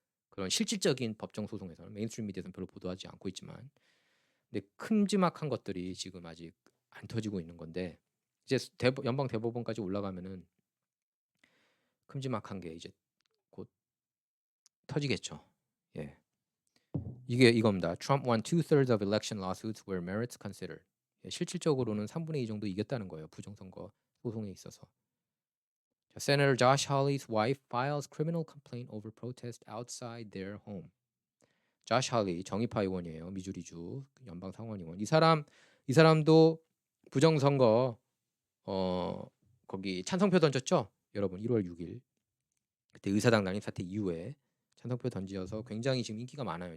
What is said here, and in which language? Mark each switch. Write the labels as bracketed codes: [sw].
[ko] 그런 실질적인 법정 소송에서는 메인스트림 미디어에서는 별로 보도하지 않고 있지만 근데 큼지막한 것들이 지금 아직 안 터지고 있는 건데 이제 연방 대법원까지 올라가면은 큼지막한 게 이제 곧 터지겠죠. 이게 이겁니다. [en] Trump won 2/3 of election lawsuits where merits considered. [ko] 실질적으로는 3분의 2 정도 이겼다는 거예요. 부정선거 소송에 있어서. [en] Senator Josh Hawley's wife files criminal complaint over protest outside their home. [ko] Josh Hawley 정의파 의원이에요. 미주리주 연방 상원의원. 이 사람도 부정선거 거기 찬성표 던졌죠. 여러분 1월 6일 그때 의사당 난입 사태 이후에 찬성표 던지어서 굉장히 지금 인기가 많아요.